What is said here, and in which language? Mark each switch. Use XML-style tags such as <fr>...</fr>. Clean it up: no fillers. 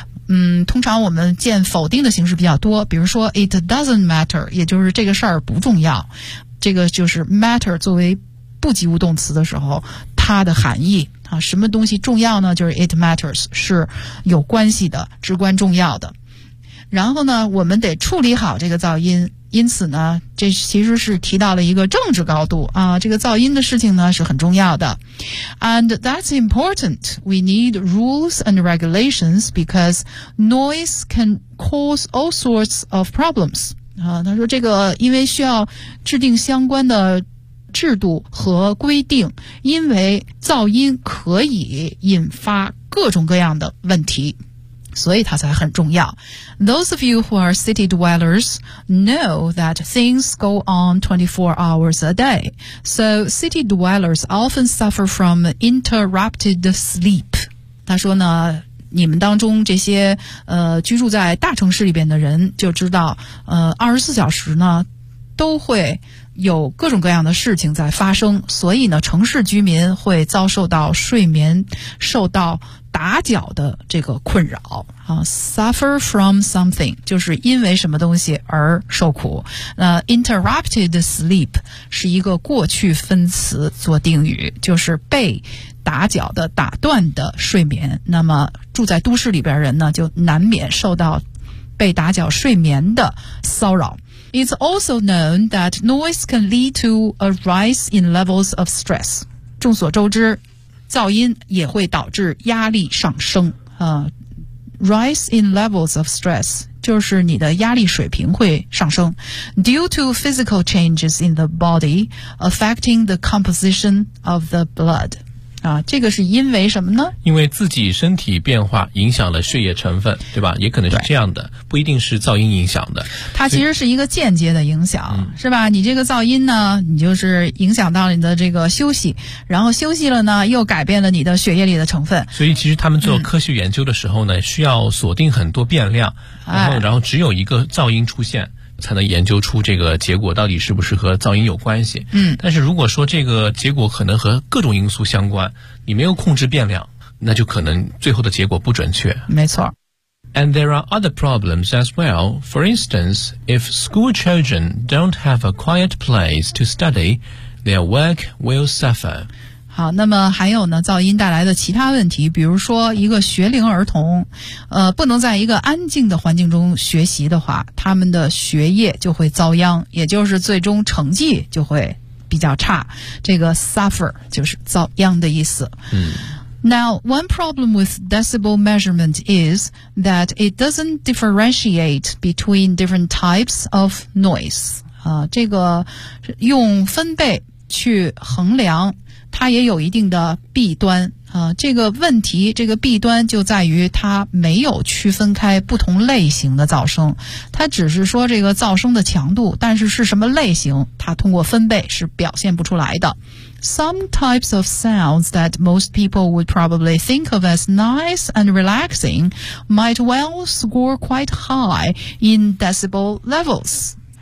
<zh>嗯，通常我们见否定的形式比较多，比如说</zh> <en>it doesn't matter，</en> <zh>也就是这个事儿不重要，这个就是 matter 作为不及物动词的时候它的含义啊，什么东西重要呢？就是</zh> <en>it matters，</en> <zh>是有关系的，至关重要的。然后呢，我们得处理好这个噪音。因此呢，这其实是提到了一个政治高度啊，这个噪音的事情呢是很重要的。</zh> <en>And that's important. We need rules and regulations because noise can cause all sorts of problems.</en> <zh>啊，他说这个因为需要制定相关的制度和规定，因为噪音可以引发各种各样的问题，所以它才很重要。</zh> <en>Those of you who are city dwellers know that things go on 24 hours a day. So city dwellers often suffer from interrupted sleep.</en> <zh>他说呢，你们当中这些居住在大城市里边的人就知道24小时呢都会有各种各样的事情在发生，所以呢，城市居民会遭受到睡眠受到打搅的这个困扰啊。</zh> <en>Suffer from something</en> <zh>就是因为什么东西而受苦。那</zh> <en>interrupted sleep</en> <zh>是一个过去分词做定语，就是被打搅的、打断的睡眠。那么住在都市里边人呢，就难免受到被打搅睡眠的骚扰。</zh> <en>It's also known that noise can lead to a rise in levels of stress.</en> <zh>众所周知，噪音也会导致压力上升。</zh> <en>rise in levels of stress,</en> <zh>就是你的压力水平会上升</zh> <en>due to physical changes in the body affecting the composition of the blood.</en> <zh>这个是因为什么呢？因为自己身体变化影响了血液成分，对吧？也可能是这样的，不一定是噪音影响的。它其实是一个间接的影响，是吧？你这个噪音呢，你就是影响到了你的这个休息，然后休息了呢，又改变了你的血液里的成分。所以其实他们做科学研究的时候呢，需要锁定很多变量，然后只有一个噪音出现。才能研究出这个结果到底是不是和噪音有关系。嗯，但是如果说这个结果可能和各种因素相关，你没有控制变量，那就可能最后的结果不准确。没错。</zh> <en>And there are other problems as well. For instance, if school children don't have a quiet place to study, their work will suffer.</en> <zh>好，那么还有呢，噪音带来的其他问题，比如说一个学龄儿童，不能在一个安静的环境中学习的话，他们的学业就会遭殃，也就是最终成绩就会比较差。这个 suffer 就是遭殃的意思。</zh> <en>Now, one problem with decibel measurement is that it doesn't differentiate between different types of noise.</en> <zh>这个用分贝去衡量它也有一定的弊端啊，这个问题，这个弊端就在于它没有区分开不同类型的噪声，它只是说这个噪声的强度，但是是什么类型，它通过分贝是表现不出来的。</zh> <en>Some types of sounds that most people would probably think of as nice and relaxing might well score quite high in decibel levels.</en>